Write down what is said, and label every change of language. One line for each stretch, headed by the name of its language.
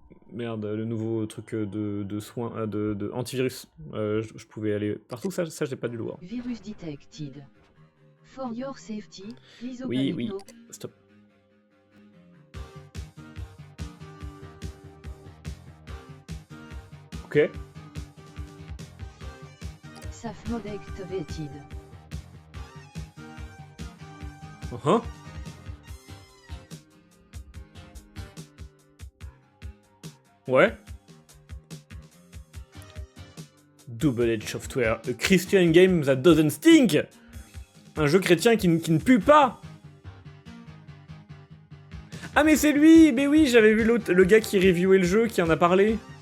French: Merde, le nouveau truc de soins, de antivirus. Je pouvais aller partout, ça j'ai pas dû le voir.
English: Virus detected. For your safety, please open
French: Oui, Hypno.
English: stop. Ok. Safe mode activated.
French: Ouais.
English: Double Edge Software, a Christian game that doesn't stink.
French: Un jeu chrétien qui ne pue pas. Ah mais c'est lui. Mais oui, j'avais vu le gars qui reviewait le jeu, qui en a parlé.